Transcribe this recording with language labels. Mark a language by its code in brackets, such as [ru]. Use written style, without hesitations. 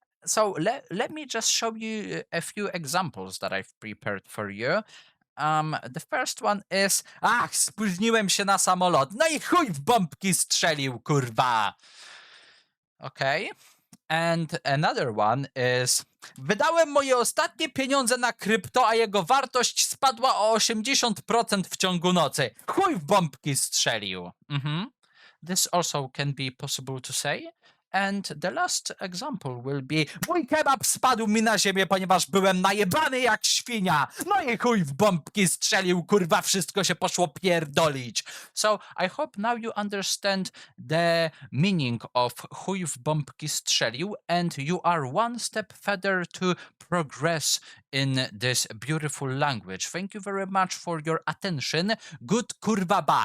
[en] So let me just show you a few examples that I've prepared for you. The first one is [pl] spóźniłem się na samolot. No i chuj w bombki strzelił, kurwa. Okay. [en] And another one is [pl] wydałem moje ostatnie pieniądze na krypto, a jego wartość spadła o 80% w ciągu nocy. Chuj w bombki strzelił. [en] This also can be possible to say. And the last example will be [pl] mój kebab spadł mi na ziemię, ponieważ byłem najebany jak świnia. No i chuj w bombki strzelił, kurwa, wszystko się poszło pierdolić. [en] So I hope now you understand the meaning of [pl] chuj w bombki strzelił [en] and you are one step further to progress in this beautiful language. Thank you very much for your attention. Good kurwa bye.